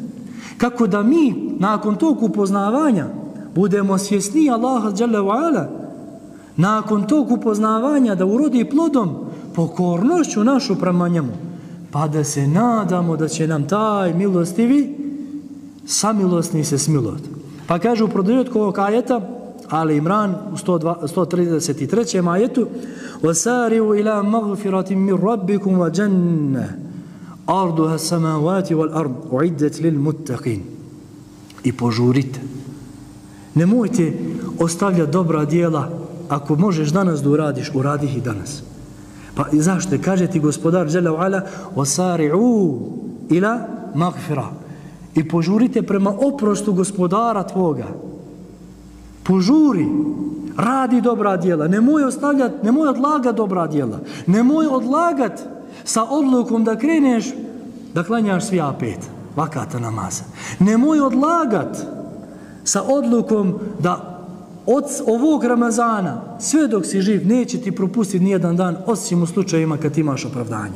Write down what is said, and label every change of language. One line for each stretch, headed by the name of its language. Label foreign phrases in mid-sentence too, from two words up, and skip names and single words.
Bosnian: Kako da mi nakon tog upoznavanja budemo svjesni Allaha
Arabic: جل وعلا,
Bosnian: nakon tog upoznavanja da urodi plodom pokornošću našu prema njemu, pa da se nadamo da će nam taj milostivi samilosni se smilovat. Pa kaže u produžetku ovog ajeta Ali Imran u 133. ajetu:
Arabic: وَسَارِعُوا إِلَى مَغْفِرَةٍ مِّن رَبِّكُمْ وَجَنَّةٍ عَرْضُهَا السَّمَاوَاتِ وَالْأَرْضُ أُعِدَّتْ لِلْمُتَّقِينَ.
Bosnian: I požurite. Nemojte ostavljati dobra djela. Ako možeš danas da uradi ih danas. Pa zašto? Kaže ti gospodar
Arabic: جل وعلا: وَسَارِعُوا إِلَى مَغْفِرَةٍ.
Bosnian: I požurite prema oprostu gospodara tvoga. Požuri, radi dobra djela, nemoj odlagati dobra djela, nemoj odlagati sa odlukom da kreneš da klanjaš svi 5 vakata namaza, nemoj odlagati sa odlukom da od ovog Ramazana, sve dok si živ, neće ti propustiti nijedan dan, osim u slučajima kad imaš opravdanje.